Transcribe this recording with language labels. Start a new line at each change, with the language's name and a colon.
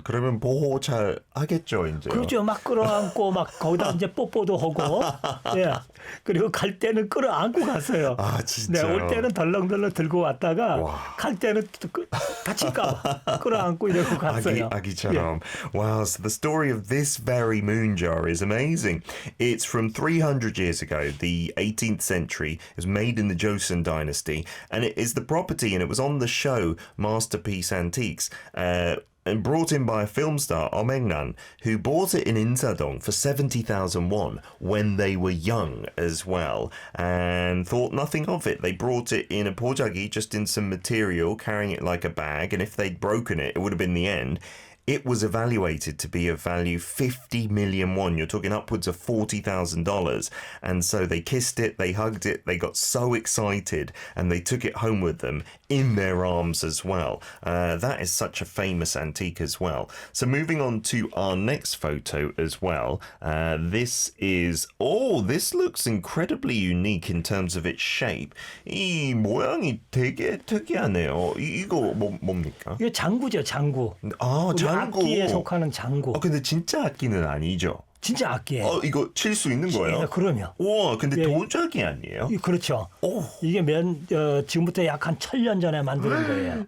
Korean: 그러면 보호 잘 하겠죠, 이제. 그렇죠. 막 끌어안고 막 거기다 이제 뽀뽀도 하고. 예. 그리고 갈 때는 끌어안고 갔어요. 진짜. 네, 올 때는 덜렁덜렁 들고 왔다가 갈 때는 다칠까 봐 끌어안고 이러고 갔어요. 아기처럼.
English: Wow, so the story of this very moon jar is amazing. It's from 300 years ago, the 18th century. It was made in the Joseon dynasty, and it is the property, and it was on the show Masterpiece Antiques. And brought in by a film star, Omengnan, who bought it in Insadong for 70,000 won when they were young as well, and thought nothing of it. They brought it in a porjagi, just in some material, carrying it like a bag, and if they'd broken it, it would have been the end. It was evaluated to be of value 50 million won. You're talking upwards of $40,000. And so they kissed it, they hugged it, they got so excited, and they took it home with them in their arms as well. That is such a famous antique as well. So moving on to our next photo as well. This looks incredibly unique in terms of its shape.
Korean: 이 모양이 되게 특이하네요. 이거 뭡니까? 이거 장구죠, 장구. 장구. 악기에 속하는 장구. 근데 진짜 악기는 아니죠? 진짜 악기예요. 이거 칠 수 있는 거예요? 네, 그럼요. 우와, 근데 도자기 아니에요? 그렇죠. 이게 지금부터 약 한 1000년 전에 만드는 거예요.